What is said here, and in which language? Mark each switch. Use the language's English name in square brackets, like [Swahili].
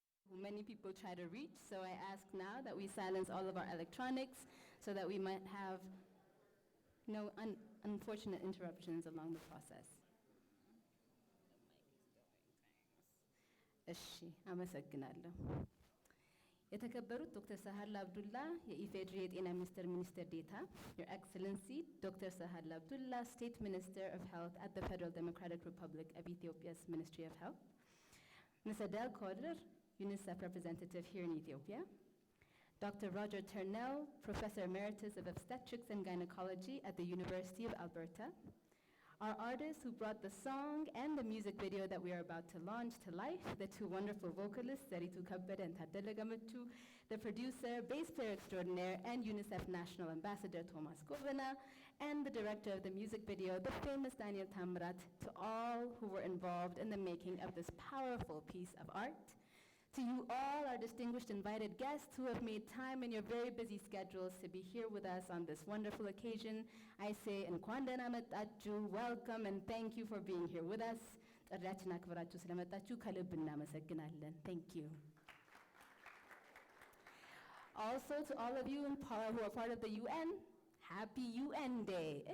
[English] who many people try to reach, so I ask now that we silence all of our electronics so that we might have no unfortunate interruptions along the process. [Amharic] እሺ አመሰግናለሁ። የተከበሩት ዶክተር ሳህል አብዱላ የኢፌዴሪ የጤና ሚኒስቴር ሚኒስትር ዴታ Your Excellency Dr. [English] Sahal Abdullah, State Minister of Health at the Federal Democratic Republic of Ethiopia's Ministry of Health, Ms. Adele Koder, UNICEF representative here in Ethiopia, Dr. Roger Turnell, Professor Emeritus of Obstetrics and Gynecology at the University of Alberta, our artists who brought the song and the music video that we are about to launch to life, the two wonderful vocalists, Zaritu Kabbede and Tadele Gametu, the producer, bass player extraordinaire, and UNICEF National Ambassador Thomas Govena, and the director of the music video, the famous Daniel Tamrat, to all who were involved in the making of this powerful piece of art. To you all, our distinguished invited guests who have made time in your very busy schedules to be here with us on this wonderful occasion, I say, እንኳን ደህና መጣችሁ, welcome and thank you for being here with us. [Amharic] ጥሪያችንን አክብራችሁ ስለመጣችሁ ከልብ እናመሰግናለን. [English] Thank you. Also to all of you who are part of the UN, happy UN Day.